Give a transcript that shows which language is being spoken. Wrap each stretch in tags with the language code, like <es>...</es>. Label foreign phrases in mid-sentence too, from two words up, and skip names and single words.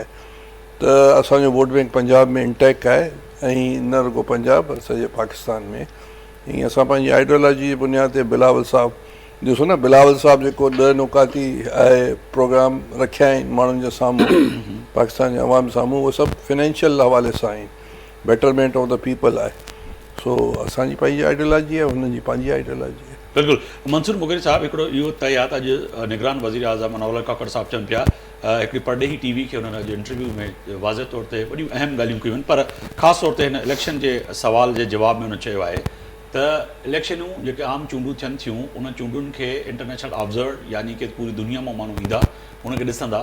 <sd>त असांजो</sd> <en>vote bank</en> <sd>पंजाब में इंटैक्ट आहे ऐं न रुगो पंजाब पर सॼे पाकिस्तान में। ऐं असां पंहिंजी आइडियोलॉजी जे बुनियाद ते बिलावल साहब, ॾिसो न, बिलावल साहब जेको 2 नुकाती आहे प्रोग्राम रखिया आहिनि माण्हुनि जे साम्हूं, पाकिस्तान जे अवाम साम्हूं, उहे सभु फिनेंशियल हवाले सां आहिनि,</sd> <en>betterment of the people आहे।</en> <sd>सो असांजी पंहिंजी आइडियोलॉजी आहे, हुननि जी पंहिंजी आइडियोलॉजी आहे। बिल्कुलु। मंसूर मुग़िरी साहिबु, हिकिड़ो इहो तय आहे त अॼु निगरान वज़ीर आज़म अनवर काकड़ साहिबु चवनि पिया, हिकिड़ी परॾेही TV खे हुननि अॼु इंटरव्यू में वाज़े तौर ते वॾियूं अहम ॻाल्हियूं कयूं आहिनि, पर ख़ासि तौर ते हिन इलेक्शन जे सवाल जे जवाब में हुन चयो आहे त इलेक्शनूं जेके आम चूंडूं थियनि थियूं, उन चूंडुनि खे</sd> <en>international observer</en> <sd>यानी कि पूरी दुनिया मां माण्हू ईंदा, उनखे ॾिसंदा।</sd>